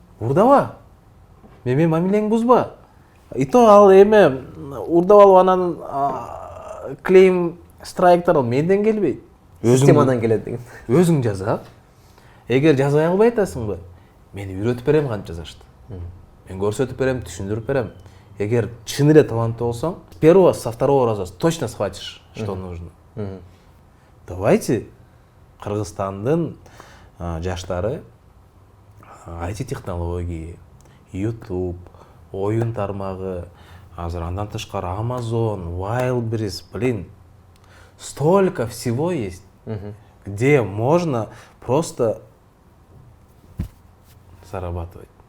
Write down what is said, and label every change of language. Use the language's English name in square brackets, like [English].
[Kyrgyz] Урдаба. Менин мамилеңди бузба. И то ал эме урдап алып анан клейм страйктар ал менден келбейт. Системадан келет деген. Өзүң жаза. Эгер жазбай албай атасыңбы, мен үйрөтүп берем кантип жазашты. Мен көрсөтүп берем, түшүндүрүп берем. Эгер чын эле таланттуу болсоң, [Russian] с первого, со второго раза точно схватишь, что нужно. Давайте [Kyrgyz] Кыргызстандын жаштары [Russian] IT-технологии, YouTube, [Kyrgyz] оюн тармагы, азыр андан тышкары [Russian] Amazon, Wildberries, блин, столько всего есть, где можно просто зарабатывать.